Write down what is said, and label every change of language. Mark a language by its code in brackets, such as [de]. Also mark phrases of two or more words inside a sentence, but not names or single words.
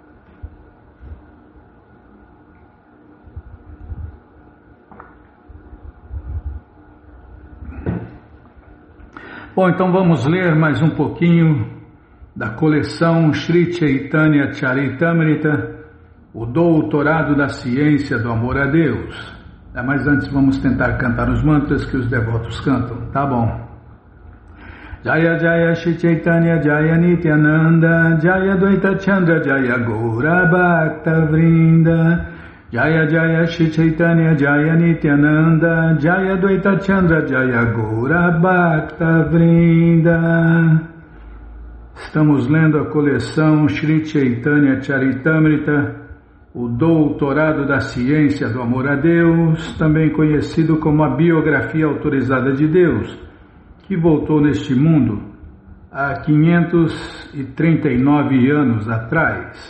[pt] Bom, então vamos ler mais um pouquinho da coleção Sri Chaitanya Charitamrita, o Doutorado da Ciência do Amor a Deus. Mas antes vamos tentar cantar os mantras que os devotos cantam, tá bom? Jaya Jaya Shri Chaitanya Jaya Nityananda Jaya Dvaita Chandra Jaya Gaura Bhakta Vrinda Jaya Jaya Shri Chaitanya Jaya Nityananda Jaya Dvaita Chandra Jaya Gaura Bhakta Vrinda. Estamos lendo a coleção Sri Chaitanya Charitamrita, o Doutorado da Ciência do Amor a Deus, também conhecido como a Biografia Autorizada de Deus, que voltou neste mundo há 539 anos atrás.